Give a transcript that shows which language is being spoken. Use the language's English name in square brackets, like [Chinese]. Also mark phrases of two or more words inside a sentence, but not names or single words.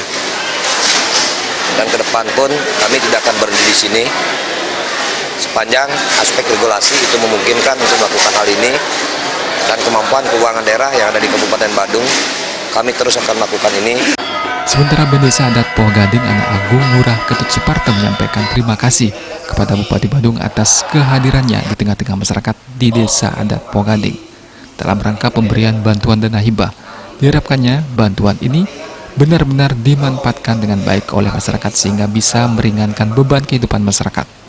[Indonesian] Dan ke depan pun kami tidak akan berhenti di sini sepanjang aspek regulasi itu memungkinkan untuk melakukan hal ini, dan kemampuan keuangan daerah yang ada di Kabupaten Badung kami terus akan melakukan ini. Sementara Desa Adat Poh Gading Anak Agung Lurah Ketut Suparto menyampaikan terima kasih kepada Bupati Badung atas kehadirannya di tengah-tengah masyarakat di Desa Adat Poh Gading dalam rangka pemberian bantuan dana hibah. Diharapkannya bantuan ini benar-benar dimanfaatkan dengan baik oleh masyarakat sehingga bisa meringankan beban kehidupan masyarakat.